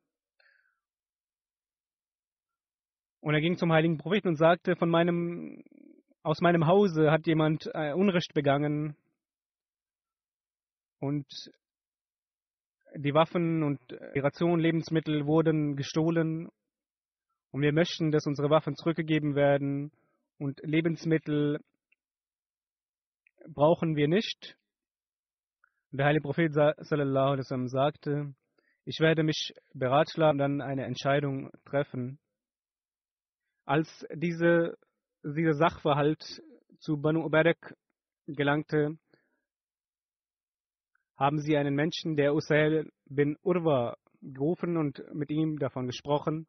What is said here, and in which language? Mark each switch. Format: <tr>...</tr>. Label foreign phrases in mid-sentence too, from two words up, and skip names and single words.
<de>Und er ging zum heiligen Propheten und sagte, aus meinem Hause hat jemand Unrecht begangen und die Waffen und die Ration, Lebensmittel wurden gestohlen und wir möchten, dass unsere Waffen zurückgegeben werden und Lebensmittel brauchen wir nicht. Und der heilige Prophet</de> <ar>صلى الله عليه وسلم</ar> <de>sagte, ich werde mich beratschlagen und dann eine Entscheidung treffen. Als dieser Sachverhalt zu Banu Uberk gelangte, haben sie einen Menschen, der Usail bin Urwa, gerufen und mit ihm davon gesprochen.</de>